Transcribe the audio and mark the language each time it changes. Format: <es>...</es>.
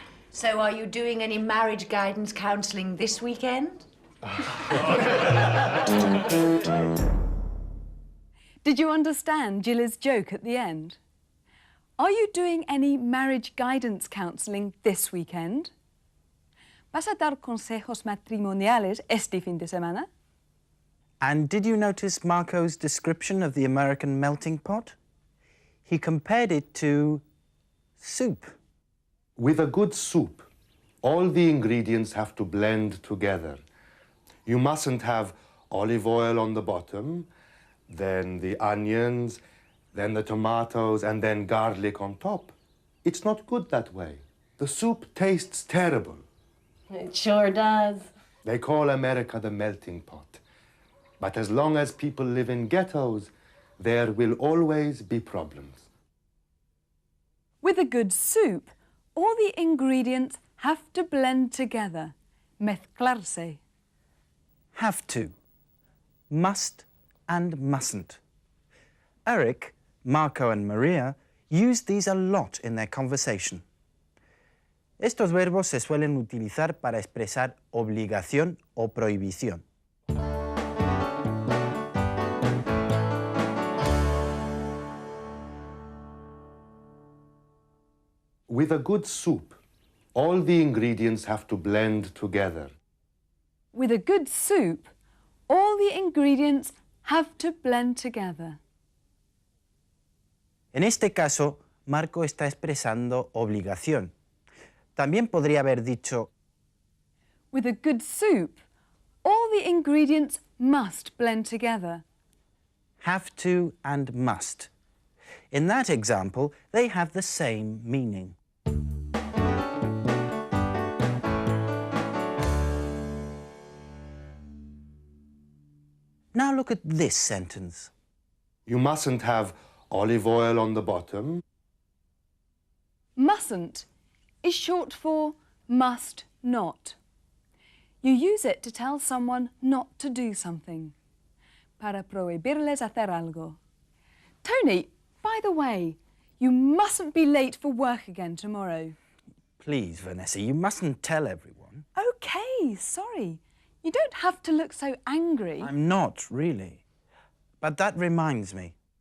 <en>So are you doing any marriage guidance counselling this weekend? Did you understand Gilly's joke at the end? Are you doing any marriage guidance counselling this weekend? ¿Vas a dar consejos matrimoniales este fin de semana? And did you notice Marco's description of the American melting pot? He compared it to soup. With a good soup, All the ingredients have to blend together. You mustn't have olive oil on the bottom, then the onions, then the tomatoes, and then garlic on top. It's not good that way. The soup tastes terrible. It sure does. They call America the melting pot. But as long as people live in ghettos, there will always be problems. With a good soup, all the ingredients have to blend together.</en> <es>Mezclarse.</es> <en>Have to. Must and mustn't. Eric, Marco and Maria use these a lot in their conversation.</en> <es>Estos verbos se suelen utilizar para expresar obligación o prohibición.</es> <en>With a good soup, all the ingredients have to blend together. With a good soup, all the ingredients have to blend together.</en> <es>En este caso, Marco está expresando obligación. También podría haber dicho,</es> <en>With a good soup, all the ingredients must blend together. have to and must. In that example, they have the same meaning. Now look at this sentence. You mustn't have olive oil on the bottom. Mustn't is short for must not. You use it to tell someone not to do something.</en> <es>Para prohibirles hacer algo.</es> <en>Tony, by the way, you mustn't be late for work again tomorrow. Please, Vanessa, you mustn't tell everyone. OK, sorry. You don't have to look so angry. I'm not, really. But that reminds me.</en>